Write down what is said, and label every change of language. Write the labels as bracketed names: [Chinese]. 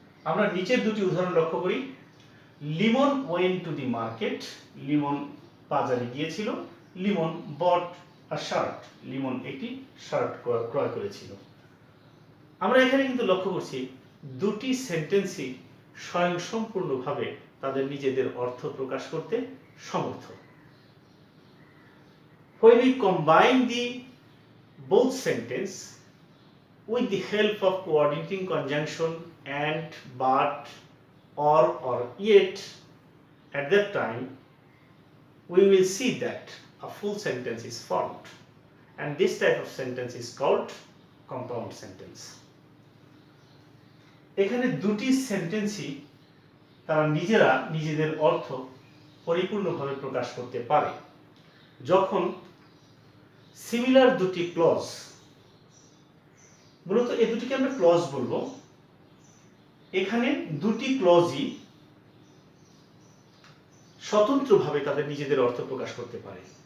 [Bangla] আমরা নিচের দুটি উদাহরণ লক্ষ্য করি। [English] Limon went to the market, [Bangla] Limon বাজারে গিয়েছিল। [English] Limon bought a shirt, [Bangla] লিমন একটি শার্ট ক্রয় করেছিল। আমরা এখানে কিন্তু লক্ষ্য করছি দুটি সেন্টেন্সই স্বয়ংসম্পূর্ণভাবে তাদের নিজেদের অর্থ প্রকাশ করতে সমর্থ। [English] When we combine the both sentence with the help of coordinating conjunction and, but, or yet, at that time we will see that a full sentence is formed and this type of sentence is called compound sentence. [Bangla] এখানে দুটি সেন্টেন্সই তারা নিজেরা নিজেদের অর্থ পরিপূর্ণভাবে প্রকাশ করতে পারে যখন সিমিলার দুটি ক্লজ, মূলত এই দুটিকে আমরা ক্লজ বলবো, এখানে দুটি ক্লজই স্বতন্ত্রভাবে তাদের নিজেদের অর্থ প্রকাশ করতে পারে।